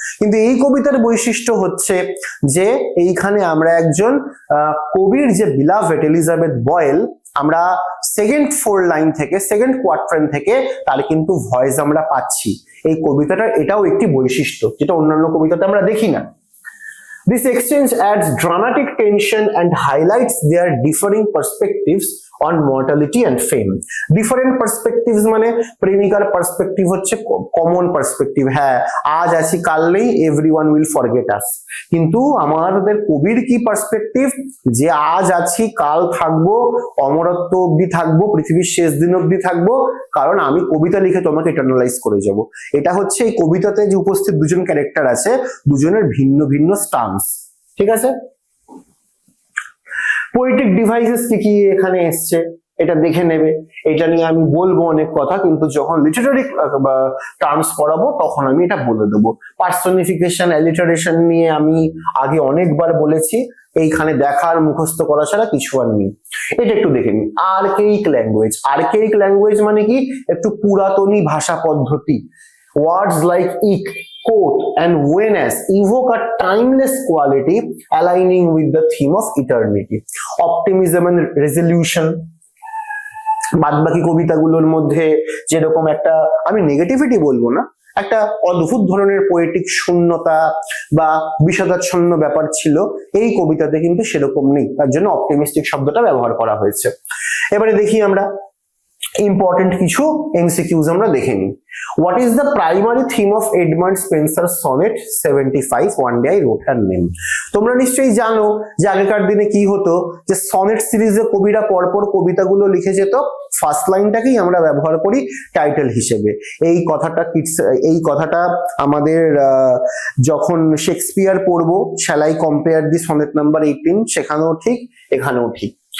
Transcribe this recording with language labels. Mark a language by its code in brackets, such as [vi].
[bn] কিন্তু এই কবিতার বৈশিষ্ট্য হচ্ছে যে এইখানে আমরা একজন কবির যে বিলাভেড এলিজাবেথ বয়েল, আমরা সেকেন্ড 4 লাইন থেকে, সেকেন্ড কোয়াট্রেন থেকে তার কিন্তু ভয়েস আমরা পাচ্ছি। এই কবিতাটার এটাও একটি বৈশিষ্ট্য যেটা অন্যান্য কবিতাতে আমরা দেখি না। [en] This exchange adds dramatic tension and highlights their differing perspectives on mortality and fame. [bn] Different perspectives মানে প্রেমিকার পার্সপেক্টিভ হচ্ছে কমন পার্সপেক্টিভ, হ্যাঁ আজ আছি কাল নেই, [en] Everyone will forget us. [bn] কিন্তু আমাদের কবির কি পার্সপেক্টিভ, যে আজ আছি কাল থাকবো, অমরত্ব অব্দি থাকবো, পৃথিবীর শেষ দিন অব্দি থাকবো, কারণ আমি কবিতা লিখে তোমাকে ইটারনালাইজ করে যাব। এটা হচ্ছে এই কবিতাতে যে উপস্থিত দুজন ক্যারেক্টার আছে, দুজনের ভিন্ন ভিন্ন স্টান্স, ঠিক আছে। পোয়েটিক ডিভাইসেস কি কি এখানে এসছে এটা দেখে নেবে, এটা নিয়ে আমি বলবো অনেক কথা, কিন্তু যখন লিটারারি টার্মস পড়াবো তখন আমি এটা বলে দেবো। পার্সনিফিকেশন, অ্যালিটারেশন নিয়ে আমি আগে অনেকবার বলেছি, এইখানে দেখার মুখস্থ করা ছাড়া কিছু আর নেই। এটা একটু দেখে নিই। আর্কেইক ল্যাঙ্গুয়েজ, আর্কেইক ল্যাঙ্গুয়েজ মানে কি, একটু পুরাতনী ভাষা পদ্ধতি। [en] Words like ik, quote and whenas evoke a timeless quality aligning with the theme of eternity. Optimism and resolution, [bn] বাদবাকি কবিতাগুলোর মধ্যে যেরকম একটা, আমি নেগেটিভিটি বলবো না, একটা অদ্ভুত ধরনের পোয়েটিক শূন্যতা বা বিষাদাচ্ছন্ন ব্যাপার ছিল, এই কবিতাতে কিন্তু সেরকম নেই, তার জন্য অপটিমিস্টিক শব্দটা ব্যবহার করা হয়েছে। এবারে দেখি আমরা ইম্পর্টেন্ট কিছু এমসিকিউজ আমরা দেখে নিই। [en] What is the primary theme of Edmund Spencer's sonnet 75 One Day I Wrote Her Name? [bn] তোমরা নিশ্চয়ই জানো যে আগেকার দিনে কি হতো, যে সনেট সিরিজে কবিরা পরপর কবিতাগুলো লিখে যেত, ফার্স্ট লাইনটাকেই আমরা ব্যবহার করি টাইটেল হিসেবে। এই কথাটা আমাদের যখন শেক্সপিয়ার পড়বো, [en] shall I compare the sonnet number 18, [bn] সেখানেও ঠিক এখানেও ঠিক।